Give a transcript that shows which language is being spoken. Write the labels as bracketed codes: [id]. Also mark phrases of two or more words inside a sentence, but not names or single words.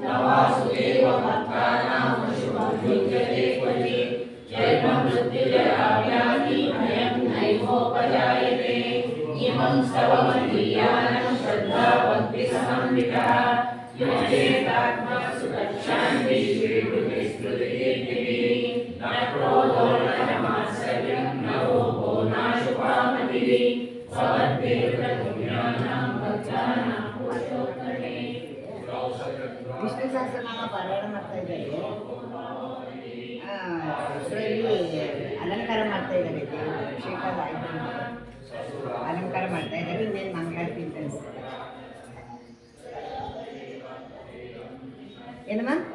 [sa] वासुदेवभक्तानाम् अशुभं विद्यते क्वचित् जन्ममृत्युजराव्याधि भयं नैवोपजायते इमं स्तवमधीयानं श्रद्धाभक्तिसमन्वितः योचेतात्मा सुखशान्तिः श्रीकृतिस्मृतिकीर्तिः न क्रोधो न मात्सर्यं न लोभो नाशुभामतिः भवद्भिर्प्रतिज्ञानां भक्तानां पुरुषोत्तमे [kn] ವಿಷ್ಣು ಸಹಸ್ರನಾಮ ಪಾರಾಯಣ ಮಾಡ್ತಾ ಇದ್ದಾರೆ. ಇದರಲ್ಲಿ ಅಲಂಕಾರ ಮಾಡ್ತಾ ಇದ್ದಾರೆ. ಅಭಿಷೇಕ ಆಯ್ತು, ಅಲಂಕಾರ ಮಾಡ್ತಾ ಇದ್ದಾರೆ. ಇನ್ನೇನು ಮಂಗಳಾರತಿ ಅಂತ ಅನಿಸ್ತದೆ. ಏನಮ್ಮ?